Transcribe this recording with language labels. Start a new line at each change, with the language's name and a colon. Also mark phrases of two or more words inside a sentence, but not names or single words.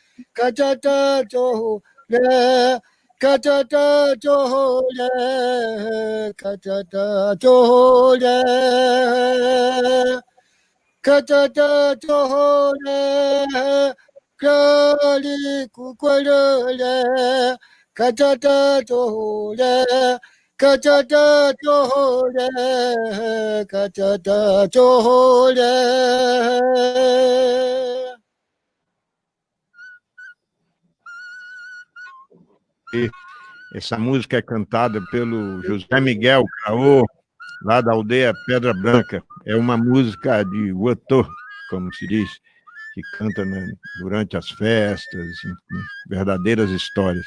Portuguese: Kachata Johole, Kachata Johole, Kachata Johole, Kachata Johole, Kali Kukwale, Kachata Johole, Kachata Johole, Kachata Johole. Essa música é cantada pelo José Miguel Caô, lá da aldeia Pedra Branca. É uma música de Uotô, como se diz, que canta durante as festas, enfim, verdadeiras histórias.